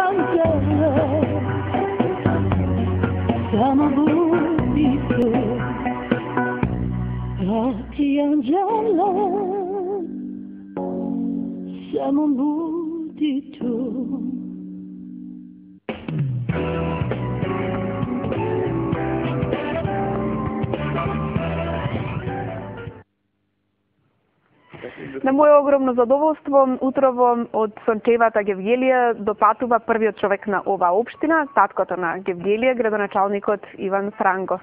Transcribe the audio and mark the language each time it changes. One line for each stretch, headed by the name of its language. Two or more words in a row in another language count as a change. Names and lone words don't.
Croatian: anđelo, samo budi tu. Ti anđelo, samo budi tu.
Macedonian: На моje огромно задоволство, утрово од сончевата Гевгелија допатува првиот човек на оваа општина, таткото на Гевгелија, градоначалникот Иван Франгов.